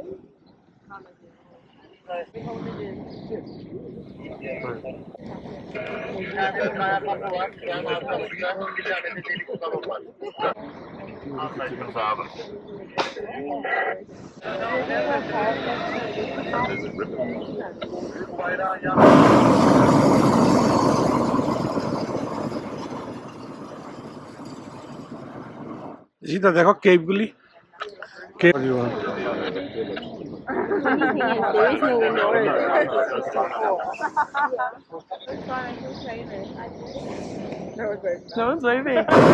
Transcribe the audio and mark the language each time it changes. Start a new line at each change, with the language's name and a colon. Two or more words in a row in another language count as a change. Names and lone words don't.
Turkish: Bir tane kaya kapı var. Yani arkasında bir tane de delik salon var. Anlaşıldı abi. Bayrağı yan.
Bangla: জিদা দেখো কেভগুলি, কেভ
English: There is no window. No one's waving.